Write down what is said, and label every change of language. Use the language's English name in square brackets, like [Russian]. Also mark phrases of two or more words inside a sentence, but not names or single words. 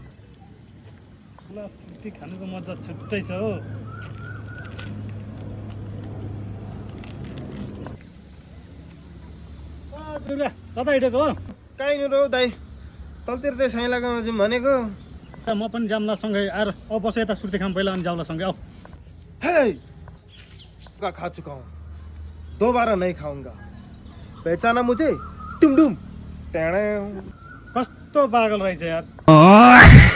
[Nepali] ल सुर्ती खानुको मजा छुट्टै छ हो दुर्गा कता हिँडेको हो काहीँ रौ दाइ तलतिर चाहिँ साइलागामा चाहिँ भनेको म पनि जाम्ला सँगै आएर अब बस यता सुर्ती खाम पहिला अनि जाउँला सँगै आऊ [Hindi] हे का खा चुका हूँ दोबारा नहीं खाऊंगा पहचाना मुझे टुमडुम [Nepali] कस्तो पागल रहेछ यार